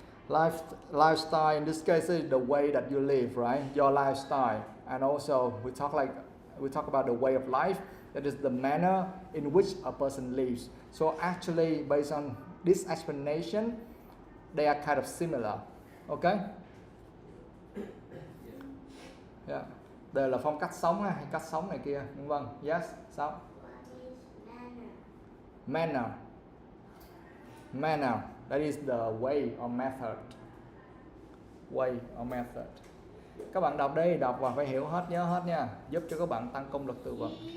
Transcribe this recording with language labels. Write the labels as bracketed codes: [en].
[en] Lifestyle in this case is the way that you live, right? Your lifestyle. And also we talk about the way of life, that is the manner in which a person lives. So actually, based on this explanation, they are kind of similar. Okay? Yeah. [vi] Đây là phong cách sống hay cách sống này kia, vân. Yes, sao? [en] What is manner? Manner. Manner. That is the way or method. Way or method. [vi] Các bạn đọc đi, đọc và phải hiểu hết, nhớ hết nha, giúp cho các bạn tăng công lực từ vựng.